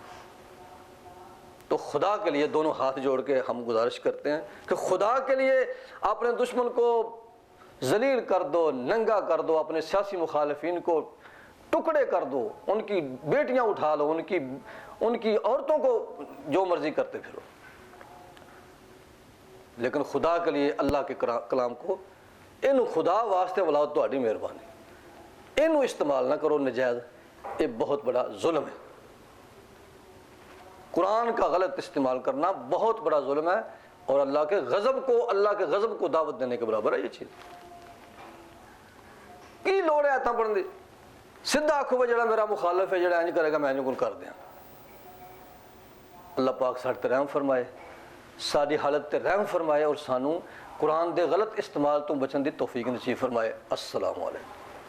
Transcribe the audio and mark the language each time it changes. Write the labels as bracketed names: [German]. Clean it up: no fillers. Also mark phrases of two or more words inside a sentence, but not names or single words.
[Urdu] تو خدا کے لیے دونوں ہاتھ جوڑ کے ہم گزارش کرتے ہیں کہ خدا کے لیے اپنے دشمن کو ذلیل کر دو، ننگا کر دو، اپنے سیاسی مخالفین کو ٹکڑے کر دو، ان کی بیٹیاں اٹھا لو، ان کی عورتوں کو جو مرضی کرتے پھرو، لیکن خدا کے لیے اللہ کے کلام کو [Punjabi] ਇਹਨੂੰ ਖੁਦਾ ਵਾਸਤੇ ਬੁਲਾਓ, ਤੁਹਾਡੀ ਮਿਹਰਬਾਨੀ, ਇਹਨੂੰ ਇਸਤੇਮਾਲ ਨਾ ਕਰੋ [Urdu] نجائز, یہ بہت بڑا ظلم ہے. قرآن کا غلط استعمال کرنا بہت بڑا ظلم ہے اور اللہ کے غضب کو دعوت دینے کے برابر ہے یہ چیز. [Punjabi] کی لوڑ ہے آیتاں پڑھن دی؟ سیدھا آکھو بھائی جڑا میرا مخالف ہے جڑا انج کرے گا میں انج کر دیاں. اللہ پاک ساڈے تے رحم فرمائے, ساری حالت تے رحم فرمائے اور سانو قرآن دے غلط استعمال تو بچن دی توفیق نصیب فرمائے. [Arabic] السلام علیکم.